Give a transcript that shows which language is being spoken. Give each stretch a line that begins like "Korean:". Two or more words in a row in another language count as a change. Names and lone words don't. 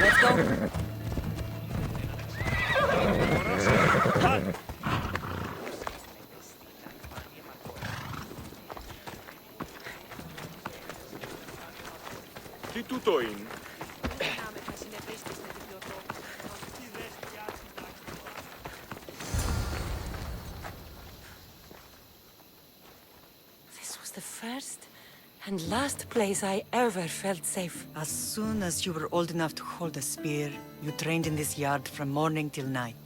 English: go.
Greek: Τι τούτο είναι?
English: This was the first and last place I ever felt safe. As soon as you were old enough to hold a spear, you trained in this yard from morning till night.